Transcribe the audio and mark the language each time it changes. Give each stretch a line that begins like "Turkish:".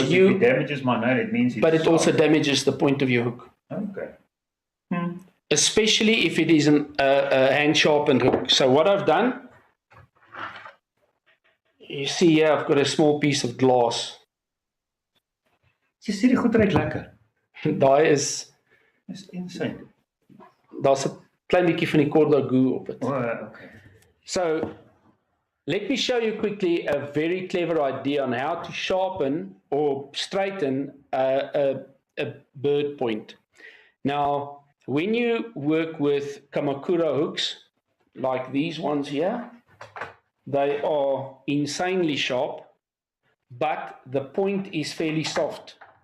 English: if it damages my nail, it means it's but it sharp. also damages the point of your hook. Okay. Especially if it is a hand sharpened hook. So what I've done, you see here, I've got a small piece of glass.
Afrikaans: Jy sê die goed ruik lekker. Daai is
English: insane.
Afrikaans: Daar's 'n klein bietjie van die Corda goo op dit.
English: Oh, okay. So let me show you quickly a very clever idea on how to sharpen or straighten a bird point. Now, when you work with Kamakura hooks, like these ones here, they are insanely sharp, but the point is fairly soft.